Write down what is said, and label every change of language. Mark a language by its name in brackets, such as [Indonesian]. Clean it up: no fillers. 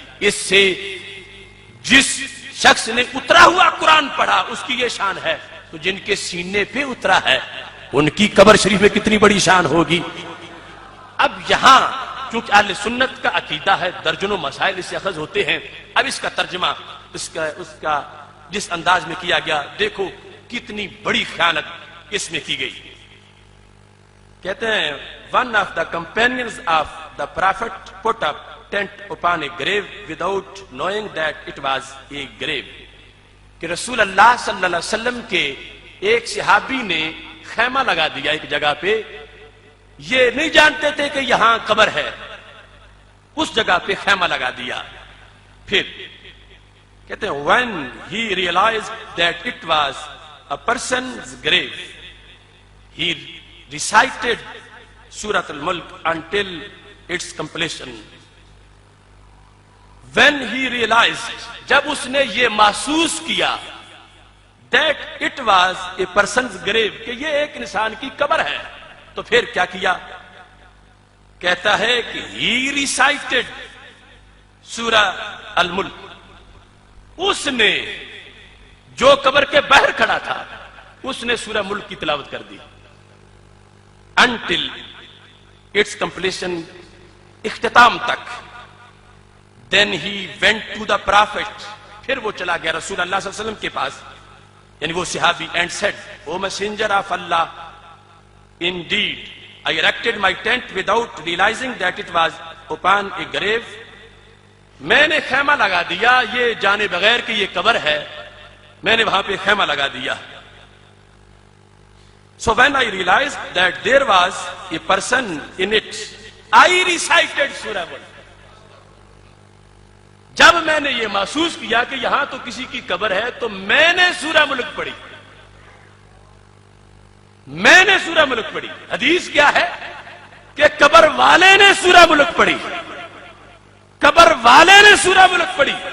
[Urdu] اس سے جس شخص نے اترا ہوا قرآن پڑھا اس کی یہ شان ہے، تو جن کے سینے پہ اترا ہے ان کی قبر شریف میں کتنی بڑی شان ہوگی. اب یہاں چونکہ اہل سنت کا عقیدہ ہے، درجنوں مسائل اس سے اخذ ہوتے ہیں. اب اس کا ترجمہ اس کا جس انداز میں کیا گیا، دیکھو کتنی بڑی خیانت اس میں کی گئی. کہتے ہیں [English] one of the companions of the prophet put up tent upon a grave without knowing that it was a grave. [Urdu] کہ رسول اللہ صلی اللہ علیہ وسلم کے ایک صحابی نے خیمہ لگا دیا ایک جگہ پہ، یہ نہیں جانتے تھے کہ یہاں قبر ہے، اس جگہ پہ خیمہ لگا دیا. پھر کہتے ہیں [English] when he realized that it was a person's grave, he recited Surah Al-Mulk until its completion. When he realized، [Urdu] جب اس نے یہ محسوس کیا [English] that it was a person's grave، [Urdu] کہ یہ ایک انسان کی قبر ہے، تو پھر کیا کیا؟ کہتا ہے کہ [English] he recited [Urdu] سورہ الملک. اس نے جو قبر کے باہر کھڑا تھا اس نے سورہ ملک کی تلاوت کر دی [English] until its completion، [Urdu] اختتام تک. [English] then he went to the prophet، [Urdu] پھر وہ چلا گیا رسول اللہ صلی اللہ علیہ وسلم کے پاس، یعنی وہ صحابی، [English] and said O messenger of Allah، indeed I erected my tent without realizing that it was upon a grave. [Urdu] میں نے خیمہ لگا دیا یہ جانے بغیر کہ یہ قبر ہے، میں نے وہاں پہ خیمہ لگا دیا. [English] So when I realized that there was a person in it، I recited Surah Mulk. [Urdu] جب میں نے یہ محسوس کیا کہ یہاں تو کسی کی قبر ہے تو میں نے سورہ ملک پڑھی، میں نے سورہ ملک پڑھی. حدیث کیا ہے کہ قبر والے نے سورہ ملک پڑھی، قبر والے نے سورہ ملک پڑھی.